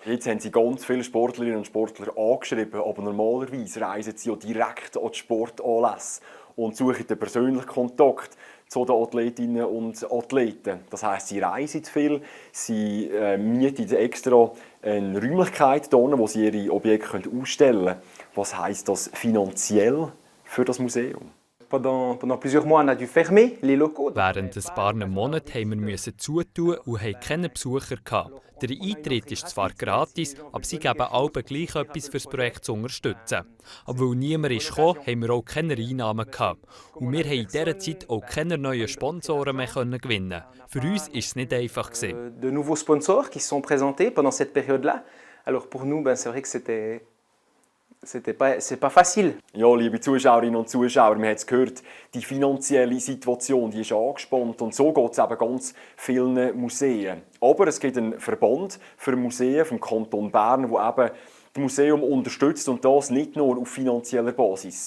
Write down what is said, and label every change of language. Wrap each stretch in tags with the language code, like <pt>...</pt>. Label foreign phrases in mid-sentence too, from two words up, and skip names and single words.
<de>Jetzt haben Sie ganz viele Sportlerinnen und Sportler angeschrieben, aber normalerweise reisen sie ja direkt an die Sportanlässe und suchen den persönlichen Kontakt zu den Athletinnen und Athleten. Das heisst, sie reisen viel, sie mieten extra eine Räumlichkeit hier, wo sie ihre Objekte ausstellen können. Was heisst das finanziell für das Museum?</de> <fr>Pendant plusieurs mois, on a dû fermer les locaux.</fr> <de>Während ein paar Monaten mussten wir zutun und hatten keine Besucher. Der Eintritt ist zwar gratis, aber sie geben alle gleich etwas für das Projekt zu unterstützen. Aber weil niemand kam, haben wir auch keine Einnahmen gehabt. Und wir haben in dieser Zeit auch keine neuen Sponsoren mehr gewinnen. Für uns war es nicht einfach.</de> <fr>De nouveaux sponsors qui se sont présentés pendant cette période-là. Alors pour nous, c'est vrai que c'est pas facile.</fr> <de>Ja, liebe Zuschauerinnen und Zuschauer, wir haben es gehört, die finanzielle Situation die ist angespannt und so geht es eben ganz vielen Museen. Aber es gibt einen Verband für Museen vom Kanton Bern, der eben das Museum unterstützt und das nicht nur auf finanzieller Basis.</de>